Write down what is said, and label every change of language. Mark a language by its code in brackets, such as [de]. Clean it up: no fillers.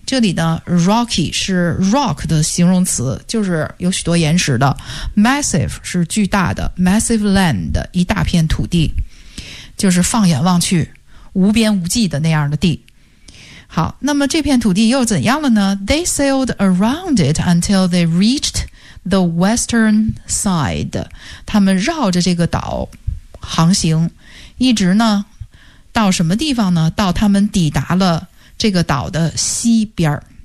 [zh] 这里呢 rocky 是 rock 的形容词，就是有许多岩石的。 massive 是巨大的， massive land 一大片土地，就是放眼望去无边无际的那样的地。好，那么这片土地又怎样了呢？ [en] They sailed around it until they reached the western side. [zh] 他们绕着这个岛航行，一直呢到什么地方呢？到他们抵达了这个岛的西边。